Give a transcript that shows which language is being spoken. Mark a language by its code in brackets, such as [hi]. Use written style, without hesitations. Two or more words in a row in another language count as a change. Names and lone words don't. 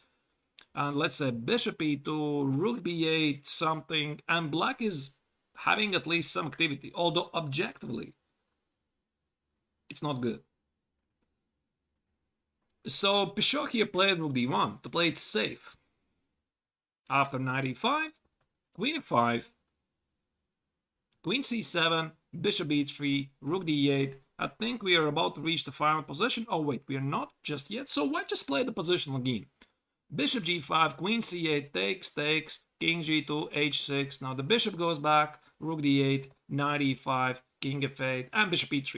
[en] And let's say bishop e2, rook b8, something. And black is having at least some activity, although objectively, it's not good. So Peugeot here played rook d1 to play it safe. After knight e5, queen e5, queen c7, bishop e3, rook d8. I think we are about to reach the final position. Oh wait, we are not just yet. So why just play the positional game? Bishop g5, queen c8, takes, king g2, h6. Now the bishop goes back, rook d8, knight e5, king f8, and bishop e3.